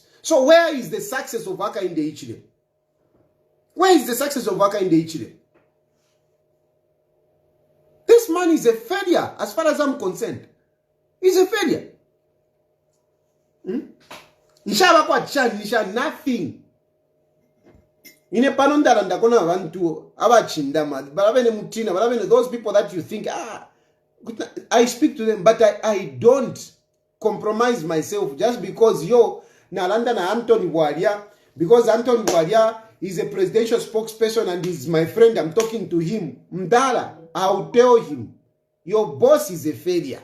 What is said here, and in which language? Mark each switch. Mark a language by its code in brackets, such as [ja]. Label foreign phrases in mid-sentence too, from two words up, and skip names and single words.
[en] So where is the success of Hakainde Hichilema? Where is the success of Hakainde Hichilema? This man is a failure as far as I'm concerned. He's a failure. Nisha nothing. [bem] Ine panondala ndakona abantu abachindama barabene mutina barabene [en] those people that you think I speak to them, but I don't compromise myself just because [bem] nalanda na [en] Anthony Bwalia, because Anthony Bwalia is a presidential spokesperson and he's my friend. I'm talking to him. Mdala, I'll tell him, your boss is a failure.